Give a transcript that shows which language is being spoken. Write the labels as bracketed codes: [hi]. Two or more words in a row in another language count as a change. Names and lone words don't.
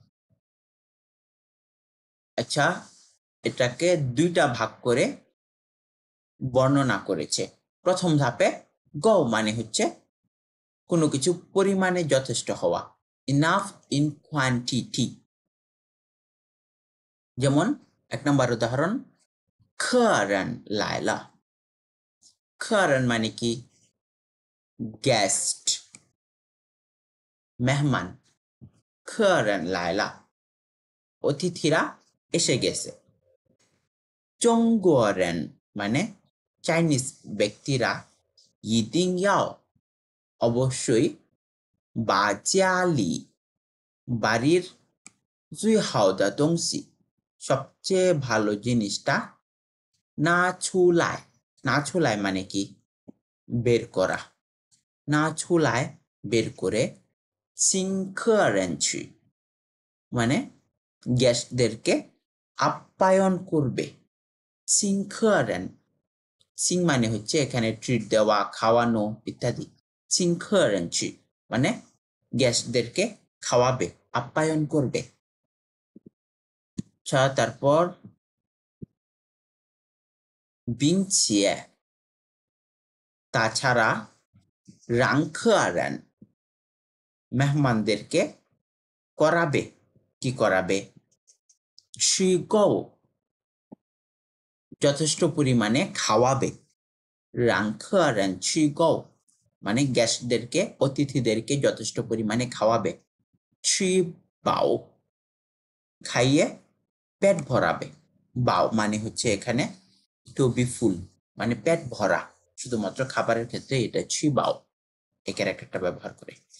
[bn] আচ্ছা, এটাকে 2টা ভাগ করে বর্ণনা করেছে। প্রথম ধাপে গও মানে হচ্ছে কোনো কিছু পরিমাণে যথেষ্ট হওয়া, [en] enough in quantity. [bn] যেমন 1 নম্বর উদাহরণ [zh] 客人来了, [bn] 客人 মানে কি গেস্ট, মেহমান, [zh] 客人来了, [bn] অতিথিরা এসে গেছে। [zh] 中国人 [bn] মানে চাইনিজ ব্যক্তিরা, [zh] 一定要 অবশ্যই, 把家里 বাড়ির 最好的 [bn] 东西 সবচেয়ে ভালো জিনিসটা, [zh] 拿出来, 拿出来 [bn] মানে কি বের করা, [zh] 拿出来 [bn] বের করে, [zh] 请客人去 [bn] মানে গেস্টদেরকে আপ্যায়ন করবে, [zh] 请客人, [bn] 请 মানে হচ্ছে এখানে ট্রিট দেওয়া, খাওয়ানো ইত্যাদি, [zh] 请客人去 [bn] মানে গেস্টদেরকে খাওয়াবে, আপ্যায়ন করবে। আচ্ছা, তারপর 并且 তাছাড়া, [zh] 让客人 [bn] মেহমানদেরকে করাবে, কি করাবে [zh] 吃够 [bn] যথেষ্ট পরিমাণে খাওয়াবে, [zh] 让客人吃够 [bn] মানে গেস্টদেরকে অতিথিদেরকে যথেষ্ট পরিমাণে খাওয়াবে [zh] 吃饱 [bn] খাইয়ে পেট ভরাবে বাও মানে হচ্ছে এখানে [en] to be full [bn] মানে পেট ভরা শুধুমাত্র খাবারের ক্ষেত্রে এটা [zh] 吃饱 [bn] এই ক্যারেক্টারটা ব্যবহার করে